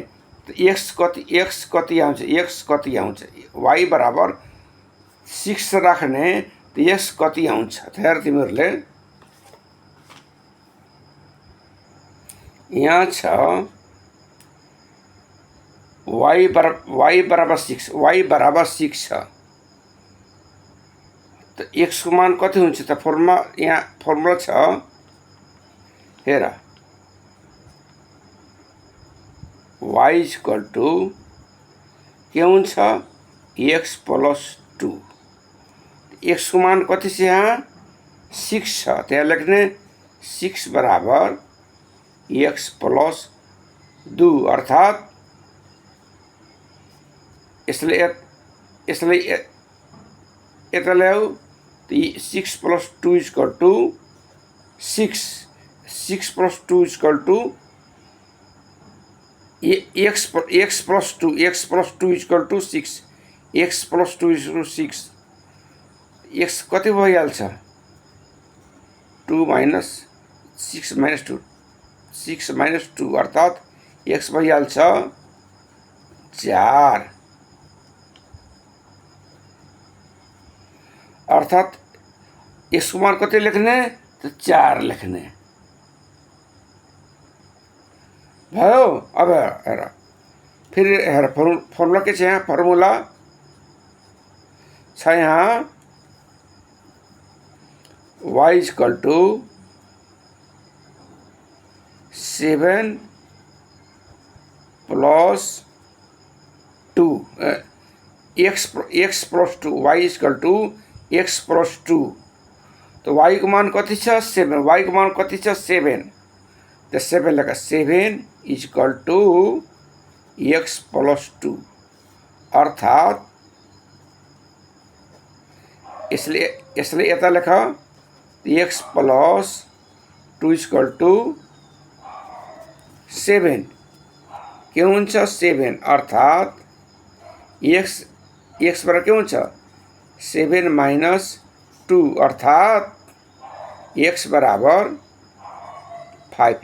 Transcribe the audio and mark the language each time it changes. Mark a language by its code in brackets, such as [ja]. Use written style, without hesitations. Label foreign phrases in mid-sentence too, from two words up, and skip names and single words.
[ne] तो x कति आउँछ, y बराबर 6 राख्ने तो x कति आउँछ। हेर तिमीहरूले यहाँ छ y बराबर 6 छ। तो x को मान कति हुन्छ त यहाँ फर्मुला छ हेर y [en] equal to [ne] के हुन्छ x प्लस 2। x को मान कति छ यहाँ 6 छ। त्यहाँ लेख्ने 6 बराबर x प्लस 2 अर्थात यसले यता ल्याऊ 6 प्लस 2 [en] equal to [ne] 6 प्लस 2 [en] equal to [ne] x प्लस 2 [en] equal to [ne] 6, x प्लस 2 [en] equal to [ne] 6। x कति भइहाल्छ 2 माइनस 6 माइनस 2 अर्थात x भइहाल्छ 4 अर्थात यसको मान कति लेख्ने तो 4 लेख्ने भयो। अब हेर फिर हेर फर्मुला के छ यहाँ, फर्मुला छ यहाँ y [en] equal to [ne] 7 प्लस 2 x प्लस 2, y [en] equal to [ne] x प्लस 2। तो y को मान कति छ 7, y को मान कति छ 7। तो 7 लेखा 7 [en] equal to [ne] x प्लस 2 अर्थात इसलिए यता लेखा x प्लस 2 इक्वल टू 7 के हुन्छ 7 अर्थात् x बराबर के हुन्छ 7 माइनस 2 अर्थात् x बराबर 5।